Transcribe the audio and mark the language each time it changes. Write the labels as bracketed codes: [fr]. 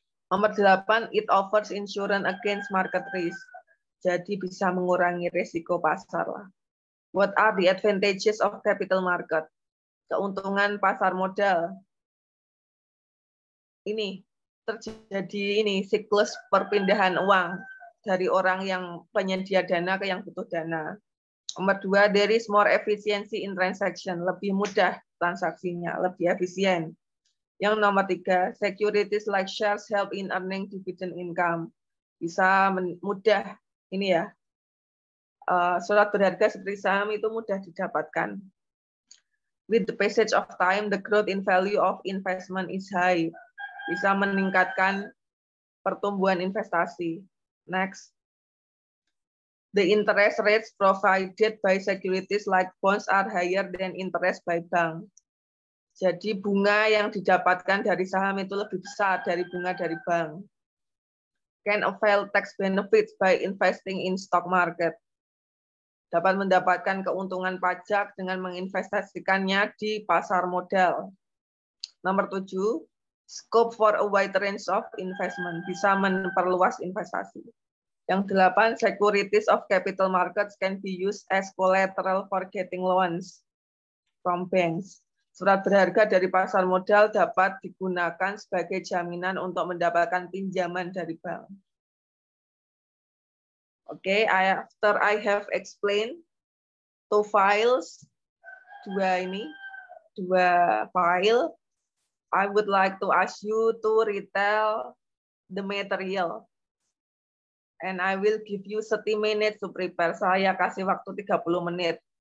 [id] Nomor 8, [en] it offers insurance against market risk. [id] Jadi bisa mengurangi risiko pasar lah. [en] What are the advantages of capital market? [id] Keuntungan pasar modal. Ini terjadi siklus perpindahan uang dari orang yang penyedia dana ke yang butuh dana. Nomor 2, [en] there is more efficiency in transaction. [id] Lebih mudah transaksinya, lebih efisien. Yang nomor 3, [en] securities like shares help in earning dividend income. [id] Bisa mudah surat berharga seperti saham itu mudah didapatkan. [en] With the passage of time, the growth in value of investment is high. [id] Bisa meningkatkan pertumbuhan investasi. Next. [en] The interest rates provided by securities like bonds are higher than interest by bank. [id] Jadi bunga yang didapatkan dari saham itu lebih besar dari bunga dari bank. [en] Can avail tax benefits by investing in stock market. [id] Dapat mendapatkan keuntungan pajak dengan menginvestasikannya di pasar modal. [en] Nomor 7, scope for a wide range of investment, [id] bisa memperluas investasi. Yang 8, [en] securities of capital markets can be used as collateral for getting loans from banks. [id] Surat berharga dari pasar modal dapat digunakan sebagai jaminan untuk mendapatkan pinjaman dari bank. [en] Oke, after I have explained two files, [id] dua file, [en] I would like to ask you to retell the material. And I will give you 30 minutes to prepare. [id] Saya kasih waktu 30 menit.